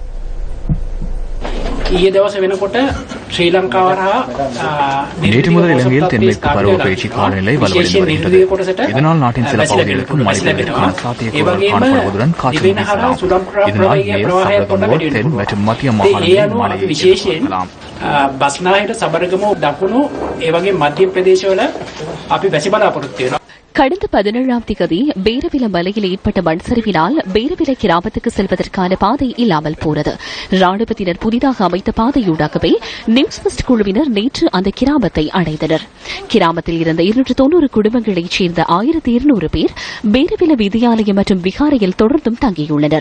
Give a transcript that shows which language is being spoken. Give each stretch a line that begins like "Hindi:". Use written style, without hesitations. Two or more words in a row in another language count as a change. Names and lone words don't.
Tamil: நேற்று முதல் இலங்கையில் தென்மேற்கு பருவப்பெயர்ச்சி காலநிலை வலுவடைந்து வருகிறது. இதனால் நாட்டின் சில பகுதிகளுக்கு மழை பெய்வதற்கான சாத்தியக்கூறுகள் காணப்படுவதுடன் காற்று வீசலாம். இதனால் மேல் சபரகமுவ தென் மற்றும் மத்திய மாகாணங்களில் மழையை எதிர்பார்க்கலாம்.
Sinhala: බස්නාහිර සබරගම දකුණු ඒ වගේ මධ්‍ය ප්‍රදේශවල අපි වැසි බලාපොරොත්තු වෙනවා.
Tamil: கடந்த 17ஆம் தேதி பேரவில மலையில் ஏற்பட்ட மண் சரிவினால் பேரவில கிராமத்துக்கு செல்வதற்கான பாதை இல்லாமல் போனது. ராணுவத்தினர் புதிதாக அமைத்த பாதையூடாகவே நியூஸ் ஃபர்ஸ்ட் குழுவினர் நேற்று அந்த கிராமத்தை அடைந்தனர். கிராமத்தில் இருந்த 290 குடும்பங்களைச் சேர்ந்த 1200 பேர் பேரவில வித்தியாலயம் மற்றும் விகாரையில் தொடர்ந்தும் தங்கியுள்ளனர்.